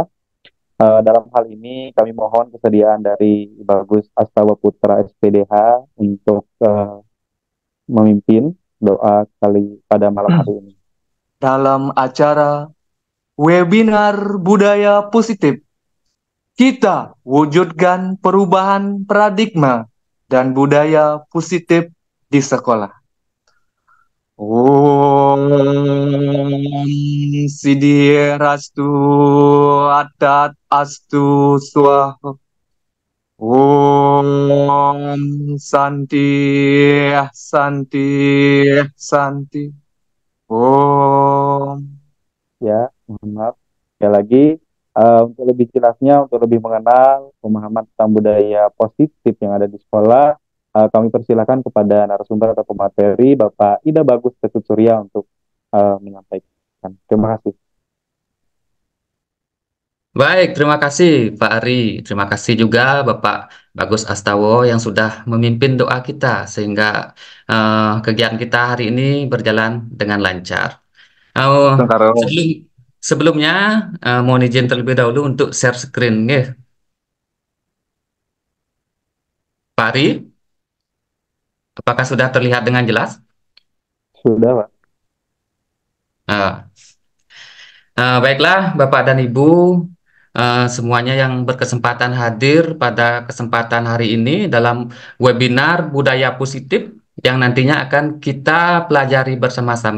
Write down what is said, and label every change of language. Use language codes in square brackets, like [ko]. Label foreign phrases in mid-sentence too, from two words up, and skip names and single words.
[id] Dalam hal ini kami mohon kesediaan dari Bagus Astawa Putra SPDH untuk memimpin doa kali pada malam hari ini. Dalam acara webinar budaya positif, kita wujudkan perubahan paradigma dan budaya positif di sekolah. [sa] Om Siddhirastu Adat Astu Swaha. Om Santi Santi Santi. Om. [id] Ya, mohon maaf. Sekali lagi, untuk lebih jelasnya, untuk lebih mengenal pemahaman tentang budaya positif yang ada di sekolah, kami persilakan kepada narasumber atau pemateri Bapak Ida Bagus Ketut Surya untuk menyampaikan. Terima kasih. Baik, terima kasih Pak Ari. Terima kasih juga Bapak Bagus Astawo yang sudah memimpin doa kita sehingga kegiatan kita hari ini berjalan dengan lancar. Oh, Tengkaro. sebelum sebelumnya mohon izin terlebih dahulu untuk share screen, nggih. Pak Ari, apakah sudah terlihat dengan jelas? Sudah, Pak. Eh, Baiklah, Bapak dan Ibu, semuanya yang berkesempatan hadir pada kesempatan hari ini dalam webinar Budaya Positif yang nantinya akan kita pelajari bersama-sama.